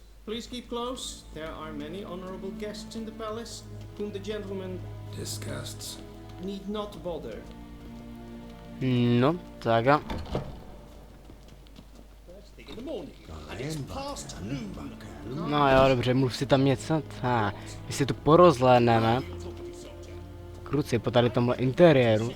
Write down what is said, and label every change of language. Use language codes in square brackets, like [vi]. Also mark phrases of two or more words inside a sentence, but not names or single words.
[en] Please keep close. There are many honorable guests in the palace, whom the gentleman disgusts need not bother. [cs] No, tak jo. No jo, dobře, mluv si tam něco. My si tu porozhlédneme. Kruci po tady tomhle interiéru.